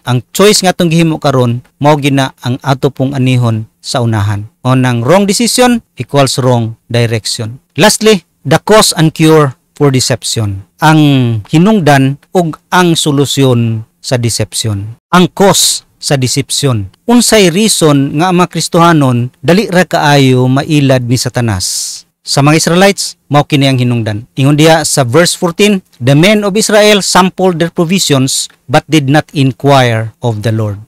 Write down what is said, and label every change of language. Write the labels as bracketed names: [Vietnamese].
[Cebuano] Ang choice nga atong gihimo karon mao gina ang ato pong anihon sa unahan. O nang [English] wrong decision equals wrong direction. Lastly, the cause and cure for deception. [Cebuano] Ang hinungdan ug ang solusyon sa deception. Ang cause sa deception. Unsay reason nga ang mga Kristohanon dali ra kaayo mailad ni Satanas? Sa mga Israelites, mao kini ang hinungdan. Ingon diha sa verse 14, [English] the men of Israel sampled their provisions but did not inquire of the Lord.